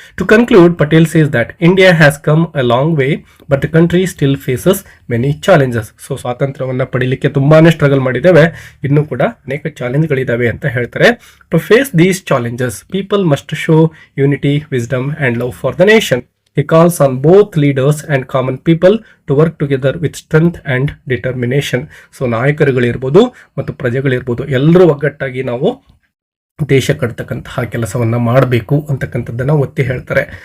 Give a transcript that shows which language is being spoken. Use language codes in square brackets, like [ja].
[en] To conclude, Patel says that India has come a long way but the country still faces many challenges. [kn] So ಸ್ವಾತಂತ್ರ್ಯವನ್ನ ಪಡೀಲಿಕ್ಕೆ ತುಂಬಾನೇ struggle ಮಾಡಿದ್ದೇವೆ, ಇನ್ನೂ ಕೂಡ ಅನೇಕ ಚಾಲೆಂಜ್ಗಳಿದ್ದಾವೆ ಅಂತ ಹೇಳ್ತಾರೆ. [en] To face these challenges people must show unity, wisdom and love for the nation. He calls on both leaders and common people to work together with strength and determination. [kn] So ನಾಯಕರುಗಳಿರ್ಬೋದು ಮತ್ತು ಪ್ರಜೆಗಳಿರ್ಬೋದು ಎಲ್ಲರೂ ಒಗ್ಗಟ್ಟಾಗಿ ನಾವು ದೇಶ ಕಟ್ತಕ್ಕಂತಹ ಕೆಲಸವನ್ನ ಮಾಡಬೇಕು ಅಂತಕ್ಕಂಥದ್ದನ್ನ ಒತ್ತಿ ಹೇಳ್ತಾರೆ.